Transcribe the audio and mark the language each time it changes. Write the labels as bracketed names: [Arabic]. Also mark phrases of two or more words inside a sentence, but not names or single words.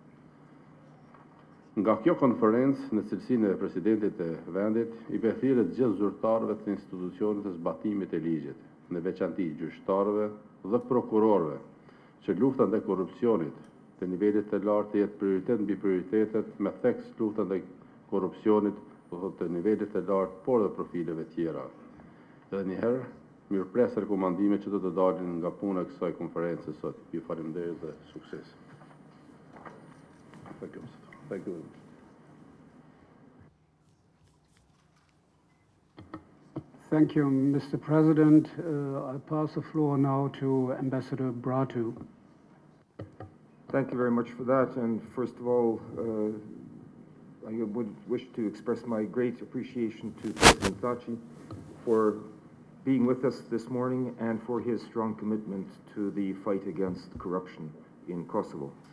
[Albanian] Nga kjo konferencë në cilësinë e presidentit të vendit, i përthirret gjithë zyrtarëve të institucionit të zbatimit të ligjit, në veçanti gjyqtarëve dhe prokurorëve, që lufta ndaj korrupsionit të nivelit të lartë të jetë prioritet mbi prioritetet me theks lufta ndaj korrupsionit të nivelit të lartë, por dhe profileve tjera. Edhe njëherë, mirëpres rekomandime që do të dalin nga puna e kësaj konferencë sot. Ju faleminderit dhe sukses. [English] Thank you. Thank you, Mr. President. I pass the floor now to Ambassador Bratu. Thank you very much for that. And first of all, I would wish to express my great appreciation to President Thaçi for being with us this morning and for his strong commitment to the fight against corruption in Kosovo.